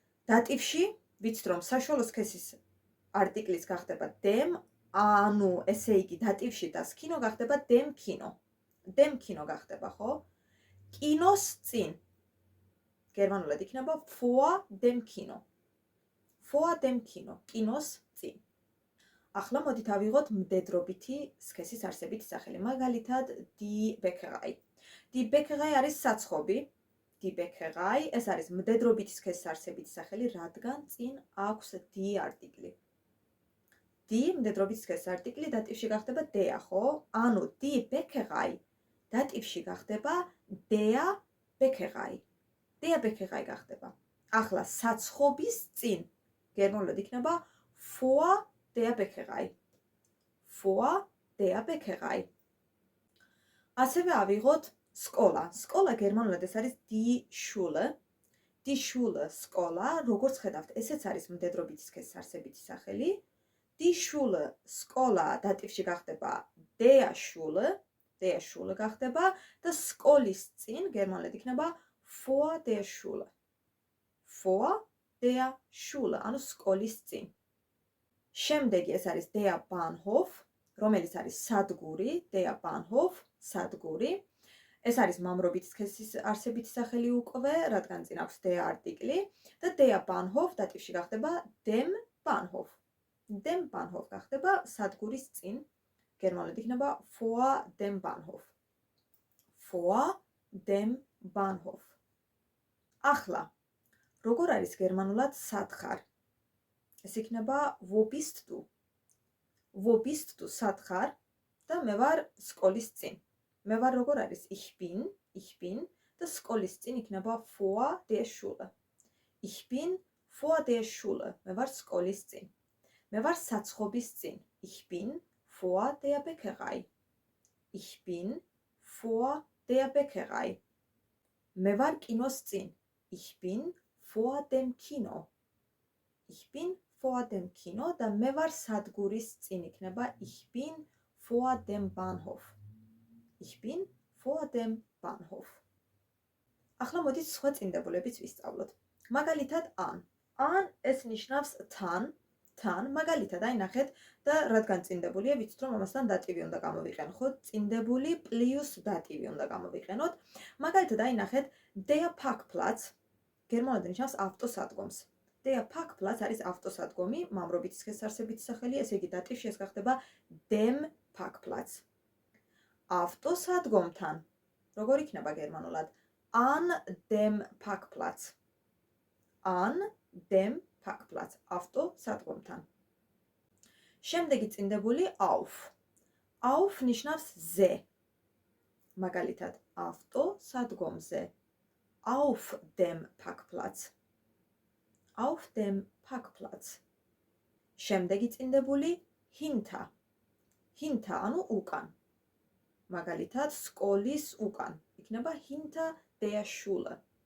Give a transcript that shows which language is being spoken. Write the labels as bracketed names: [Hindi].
[Georgian] დატივში ვიცით, რომ საშუალო სქესის არტიკლის გახდება დემ, ანუ ესე იგი დატივში დას კინო გახდება [German] დემ კინო. [Georgian] დემ კინო გახდება, ხო? კინოს წინ. გერმანულად იქნება [German] ფოა დემ კინო. [Georgian] ფოა დემ კინო, კინოს წინ. ახლა მოდით ავიღოთ მდედრობითი სქესის არსებითი სახელი. [German] მაგალითად, die Bäckerei. [Georgian] Die Bäckerei არის საცხობი. Die Bäckerei, ეს არის მდედრობითი სქესის არსებითი სახელი, რადგან წინ აქვს die არტიკლი. Die მდედრობითი სქესის არტიკლი დატივში გახდება der, ხო? [German] ანუ die Bäckerei [Georgian] დატივში გახდება [German] der Bäckerei. Der Bäckerei გახდება. [Georgian] ახლა საცხობის წინ გერმანულად იქნება [German] vor der Bäckerei. Vor der Bäckerei. [Georgian] ასევე ავიღოთ სკოლა. სკოლა გერმანულად ეს არის die Schule. Die Schule სკოლა, როგორც ხედავთ, ესეც არის მდედრობითი სქესის არსებითი სახელი. [German] Die Schule [Georgian] სკოლა დატივში გახდება [German] der Schule. [Georgian] Der Schule გახდება და სკოლის წინ გერმანულად იქნება [German] vor der Schule. Vor der Schule, [Georgian] ანუ სკოლის წინ. შემდეგი ეს არის der Bahnhof, რომელიც არის სადგური, der Bahnhof, სადგური. ეს არის მამრობითი სქესის არსებითი სახელი უკვე, რადგან წინ აქვს der არტიკლი და der Bahnhof დატივში გახდება dem Bahnhof. [German] Dem Bahnhof [Georgian] გახდება სადგურის წინ. გერმანულად იქნება [German] vor dem Bahnhof. Vor dem Bahnhof. [Georgian] ახლა როგორ არის გერმანულად სათხარ? ეს იქნება [German] wo bist du? Wo bist du [Georgian] სათხარ და მე ვარ სკოლის წინ. მე ვარ როგორ არის ich bin და სკოლის წინ იქნება [German] vor der Schule. Ich bin vor der Schule. [Georgian] მე ვარ სკოლის წინ. მე ვარ საცხობის წინ. [German] Ich bin vor der Bäckerei. Ich bin vor der Bäckerei. [Georgian] მე ვარ კინოს წინ. [German] Ich bin vor dem Kino. Ich bin vor dem Kino [Georgian] და მე ვარ სადგურის წინ იქნება [German] ich bin vor dem Bahnhof. Ich bin vor dem Bahnhof. [Georgian] ახლა მოდით სხვა წინდებულებიც ვისწავლოთ. მაგალითად an. an ეს ნიშნავს თან, მაგალითად აი ნახეთ და რადგან წინდებულია ვიცით რომ ამასთან დატივი უნდა გამოვიყენოთ, ხო? წინდებული პლუს დატივი უნდა გამოვიყენოთ. მაგალითად აი ნახეთ der Parkplatz გერმანულად ნიშნავს ავტოსადგომს. Der Parkplatz არის ავტოსადგომი, მამრობითი სქესის არსებითი სახელი, ესე იგი დატივში ეს გახდება dem Parkplatz. ავტოსადგომთან როგორ იქნება გერმანულად? [German] An dem Parkplatz. An dem Parkplatz. ავტოსადგომთან. [Georgian] შემდეგი წინდებული auf. Auf ნიშნავს ზე. მაგალითად, ავტოსადგომზე. [German] Auf dem Parkplatz. Auf dem Parkplatz. [Georgian] შემდეგი წინდებული [German] hinter. [Georgian] Hinter ანუ უკან. მაგალითად, სკოლის უკან. [German] იქნება hinter der Schule.